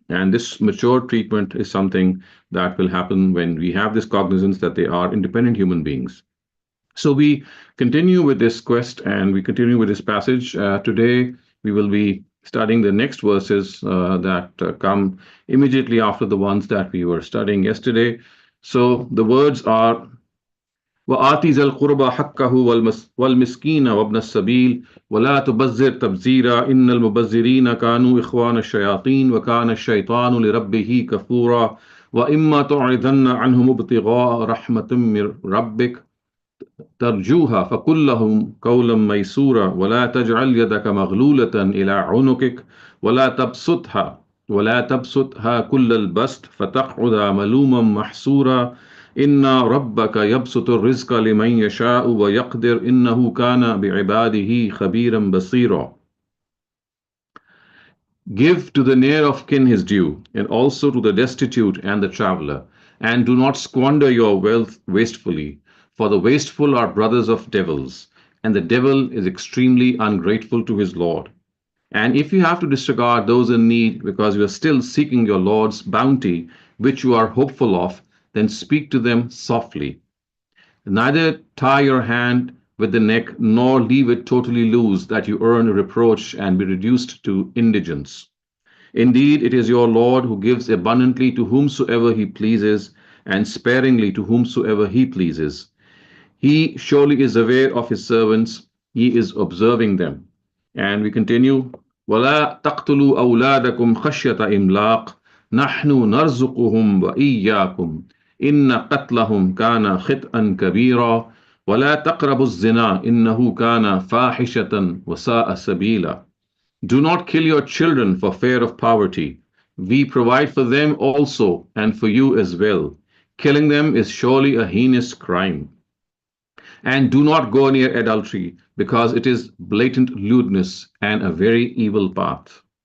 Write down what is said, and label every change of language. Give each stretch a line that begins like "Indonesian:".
English: And this mature treatment is something that will happen when we have this cognizance that they are independent human beings. So we continue with this quest and we continue with this passage. Today, we will be studying the next verses that come immediately after the ones that we were studying yesterday. So the words are
Arabic: وآت ذا القربى حقه والمسكين وابن السبيل ولا تبذر تبذيرا إن المبذرين كانوا إخوان الشياطين وكان الشيطان لربه كفورا وإما تعرضن عنهم ابتغاء رحمة من ربك ترجوها فقل لهم قولا ميسورا ولا تجعل يدك مغلولة إلى عنقك ولا تبسطها كل البسط فتقعد ملوما محسورا إن ربك يبسط الرزق لمن يشاء ويقدر إنه كان بعباده خبيرا بصيرا.
English: Give to the near of kin his due, and also to the destitute and the traveler, and do not squander your wealth wastefully, for the wasteful are brothers of devils, and the devil is extremely ungrateful to his Lord. And if you have to disregard those in need because you are still seeking your Lord's bounty, which you are hopeful of, then speak to them softly. Neither tie your hand with the neck nor leave it totally loose, that you earn a reproach and be reduced to indigence. Indeed, it is your Lord who gives abundantly to whomsoever he pleases, and sparingly to whomsoever he pleases. He surely is aware of his servants, he is observing them. And we continue,
Arabic: وَلَا تَقْتُلُوا أَوْلَادَكُمْ خَشْيَةَ إِمْلَاقٍ نَحْنُ نَرْزُقُهُمْ وَإِيَّاكُمْ إِنَّ قَتْلَهُمْ كَانَ خِطْئًا كَبِيرًا وَلَا تَقْرَبُوا الزِّنَا إِنَّهُ كَانَ فَاحِشَةً وَسَاءَ سَبِيلًا.
English: Do not kill your children for fear of poverty. We provide for them also and for you as well. Killing them is surely a heinous crime. And do not go near adultery, because it is blatant lewdness and a very evil path.